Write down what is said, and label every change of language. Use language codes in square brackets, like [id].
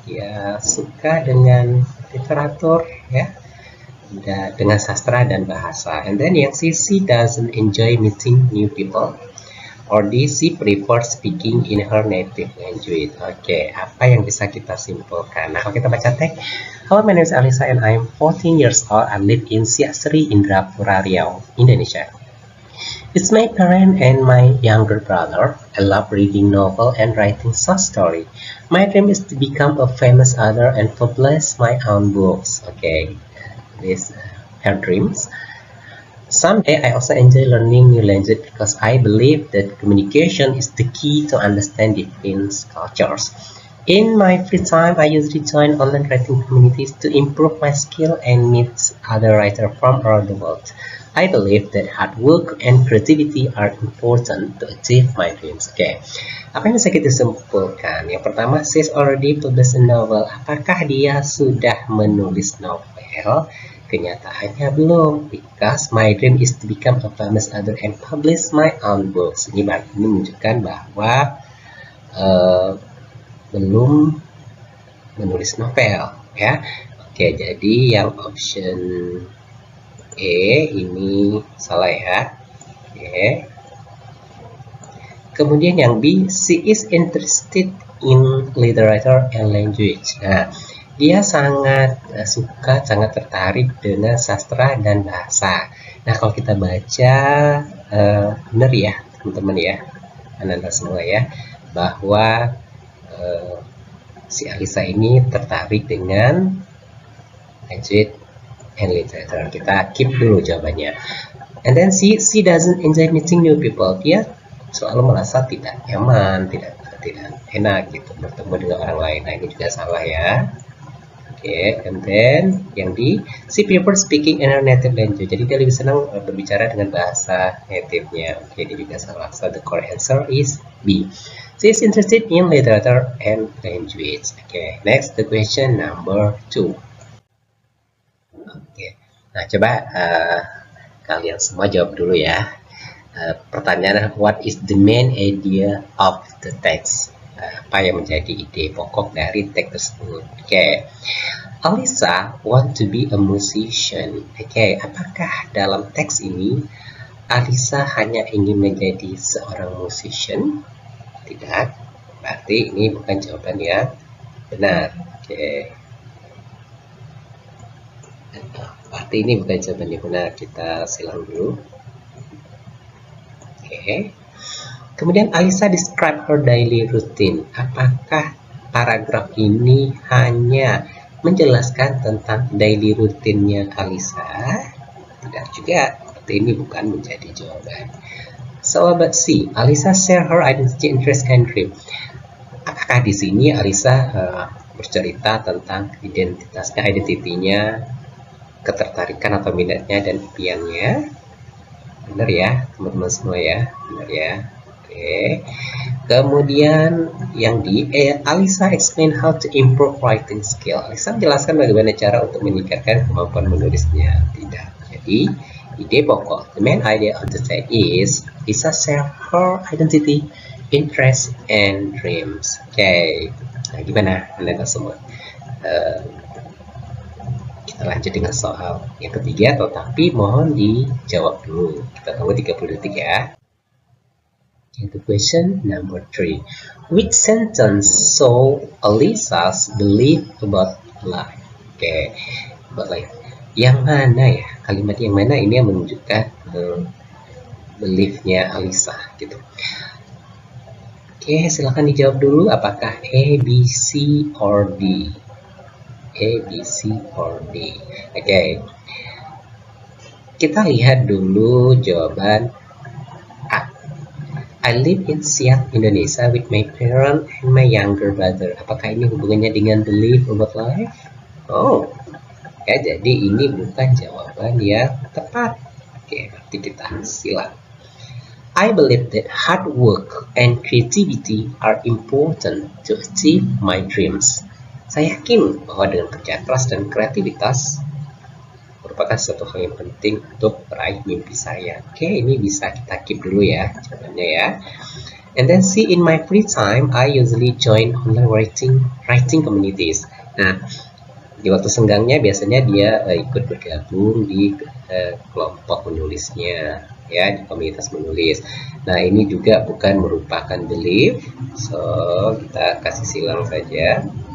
[id] Dia suka dengan literatur ya, dengan sastra dan bahasa. [en] And then yang C, she doesn't enjoy meeting new people. Or D, she prefers speaking in her native language. [id] Oke, apa yang bisa kita simpulkan? Nah, kalau kita baca teks, [en] hello, my name is Alisa and I am 14 years old. I live in Siak Sri, Indrapura, Riau, Indonesia. It's my parent and my younger brother. I love reading novel and writing short story. My dream is to become a famous author and publish my own books. Okay, this her dreams. Someday I also enjoy learning new language because I believe that communication is the key to understand different cultures. In my free time, I usually join online writing communities to improve my skill and meet other writers from around the world. I believe that hard work and creativity are important to achieve my dreams. [id] Oke, apa yang bisa kita simpulkan? Yang pertama, [en] she's already published a novel. [id] Apakah dia sudah menulis novel? Kenyataannya belum, [en] because my dream is to become a famous author and publish my own books. [id] Ini menunjukkan bahwa belum menulis novel, ya. Oke, jadi yang option E ini salah ya. Oke. Kemudian yang [en] B, she is interested in literature and language. [id] Nah, dia sangat suka, sangat tertarik dengan sastra dan bahasa. Nah, kalau kita baca benar ya, teman-teman ya, anda semua ya, bahwa si Alisa ini tertarik dengan [en] language and literature. [id] Kita keep dulu jawabannya. [en] And then she doesn't enjoy meeting new people. [id] Dia selalu merasa tidak nyaman, tidak enak gitu bertemu dengan orang lain. Nah, ini juga salah ya. [en] Oke, and then [id] yang di [en] she prefers speaking in her native language. [id] Jadi dia lebih senang berbicara dengan bahasa native-nya. Oke, ini juga salah. [en] So the correct answer is B. She is interested in literature and language. Okay, next the question number 2. [id] Oke, nah coba kalian semua jawab dulu ya. Pertanyaan, [en] what is the main idea of the text? [id] Apa yang menjadi ide pokok dari teks tersebut? [en] Oke, Alisa want to be a musician. [id] Oke, apakah dalam teks ini Alisa hanya ingin menjadi seorang musician? Tidak, berarti ini bukan jawaban yang benar. Oke, berarti ini bukan jawaban yang benar. Kita silang dulu. [en] Oke. Kemudian Alisa describe her daily routine. [id] Apakah paragraf ini hanya menjelaskan tentang daily rutinnya Alisa? Tidak juga. Berarti ini bukan menjadi jawaban. [en] Sahabat C, Alisa share her identity, interest, and dream. [id] Apakah di sini Alisa bercerita tentang identitasnya, identitinya, ketertarikan atau minatnya dan impiannya? Benar ya, teman-teman semua ya, benar ya. Oke. Kemudian yang di [en] Alisa explain how to improve writing skill. [id] Alisa menjelaskan bagaimana cara untuk meningkatkan kemampuan menulisnya. Tidak. Jadi ide pokok, [en] the main idea of the text is Alisa share her identity, interest, and dreams. [id] Oke. Nah, gimana anda semua? Kita lanjut dengan soal yang ketiga, tetapi mohon dijawab dulu. Kita tunggu 30 detik ya. [en] The question number 3. Which sentence show Alisa's belief about life? [id] Oke, about life. Yang mana ya? Kalimat yang mana ini yang menunjukkan beliefnya Alisa gitu. Oke, silahkan dijawab dulu. Apakah A, B, C, or D? A, B, C, or D? Oke. Kita lihat dulu jawaban A. [en] I live in Siak, Indonesia with my parents and my younger brother. [id] Apakah ini hubungannya dengan belief about life? Oh, ya, jadi ini bukan jawaban yang tepat. Oke, berarti kita silang. [en] I believe that hard work and creativity are important to achieve my dreams. [id] Saya yakin bahwa dengan kerja keras dan kreativitas merupakan suatu hal yang penting untuk meraih mimpi saya. Oke, ini bisa kita keep dulu ya jawabannya ya. [en] And then see, in my free time, I usually join online writing communities. [id] Nah, di waktu senggangnya biasanya dia ikut bergabung di kelompok menulisnya, ya, di komunitas menulis. Nah, ini juga bukan merupakan belief, so kita kasih silang saja.